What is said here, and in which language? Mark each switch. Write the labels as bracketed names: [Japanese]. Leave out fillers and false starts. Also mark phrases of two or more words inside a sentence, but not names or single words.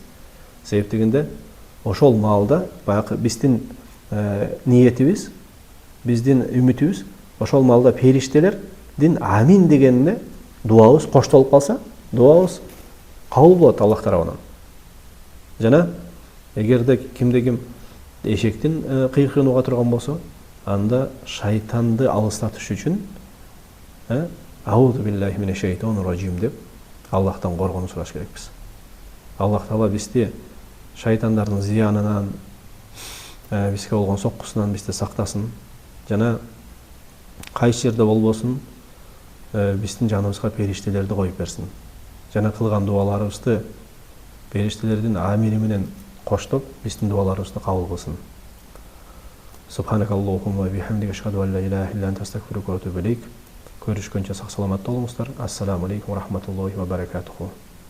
[Kyrgyz] Себеп дегенде ошол маалда баягы биздин ниетибиз, биздин үмүтүбүз ошол маалда периштелердин амин дегенине дуабыз коштолуп калса, дуабыз кабыл болот Аллах тарабынан. Жана эгерде кимде ким эшектин кыйкырыгын уга турган болсо, анда шайтанды алыстатыш үчүн [Arabic] أعوذ بالله من الشيطان الرجيم [Kyrgyz] деп Аллахтан коргонуу сураш керекпиз. Аллах Таала бизди шайтандардын зыянынан, бизге болгон соккусунан бизди сактасын. Жана кайсы жерде болбосун, биздин жаныбызга периштелерди коюп берсин. Жана кылган дуаларыбызды периштелердин амини менен коштоп, биздин дуаларыбызды кабыл кылсын. [Arabic] سبحانك اللهم وبحمدك أشهد أن لا إله إلا أنت أستغفرك وأتوب إليك. [Kyrgyz] Көрүшкөнчө сак саламатта болуңуздар. [Arabic] السلام عليكم ورحمة الله وبركاته.